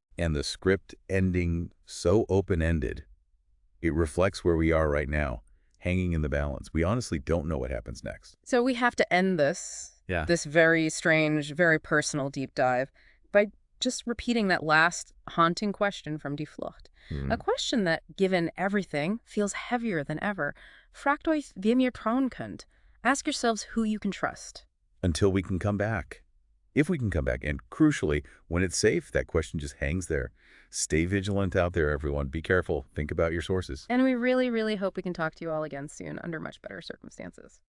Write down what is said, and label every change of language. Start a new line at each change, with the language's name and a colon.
English: And the script ending so open-ended, it reflects where we are right now, hanging in the balance. We honestly don't know what happens next. So we have to end this very strange, very personal deep dive by just repeating that last haunting question from Die Flucht. A question that, given everything, feels heavier than ever.
German: Fragt euch, wem ihr trauen könnt.
English: Ask yourselves who you can trust. Until we can come back. If we can come back. And crucially, when it's safe, that question just hangs there. Stay vigilant out there, everyone. Be careful. Think about your sources. And we really, really hope we can talk to you all again soon under much better circumstances.